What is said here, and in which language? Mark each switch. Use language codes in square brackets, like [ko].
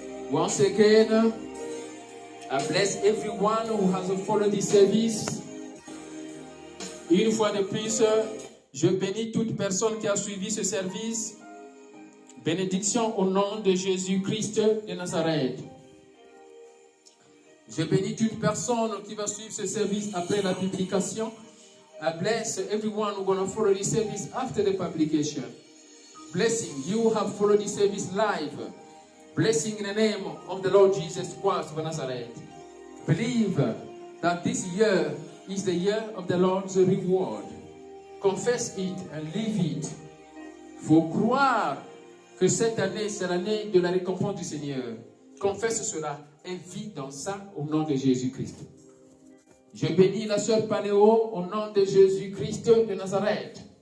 [en] Once again, I bless everyone who has followed this service. [fr] Une fois de plus, je bénis toute personne qui a suivi ce service. Bénédiction au nom de Jésus-Christ de Nazareth. Je bénis toute personne qui va suivre ce service après la publication. [en] I bless everyone who's going to follow this service after the publication. Blessing you who have followed this service live. Blessing in the name of the Lord Jesus Christ of Nazareth. Believe that this year is the year of the Lord's reward. Confess it and live it. [fr] Faut croire que cette année, c'est l'année de la récompense du Seigneur. Confesse cela et vis dans ça au nom de Jésus-Christ. Je bénis la sœur Paléo au nom de Jésus-Christ de Nazareth.